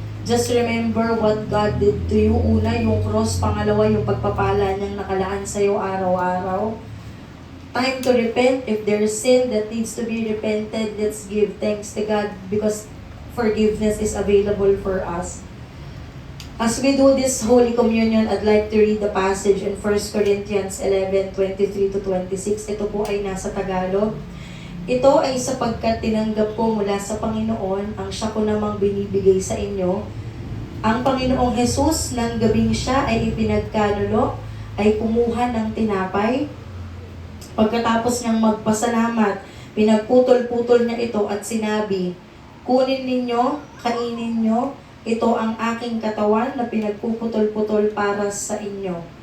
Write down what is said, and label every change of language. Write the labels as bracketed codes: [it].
[en] Just remember what God did to you. [tl] Una, yung cross. Pangalawa, yung pagpapala niyang nakalaan sa'yo araw-araw. [en] Time to repent. If there's sin that needs to be repented, let's give thanks to God because forgiveness is available for us. As we do this Holy Communion, I'd like to read the passage in 1 Corinthians 11:23-26. [tl] Ito po ay nasa Tagalog. Ito ay sapagkat tinanggap ko mula sa Panginoon ang siya ko namang binibigay sa inyo. Ang Panginoong Jesus, nang gabing siya ay ipinagkanulo, ay kumuha ng tinapay. Pagkatapos niyang magpasalamat, pinagputol-putol niya ito at sinabi, "Kunin ninyo, kainin nyo, ito ang aking katawan na pinagpuputol-putol para sa inyo.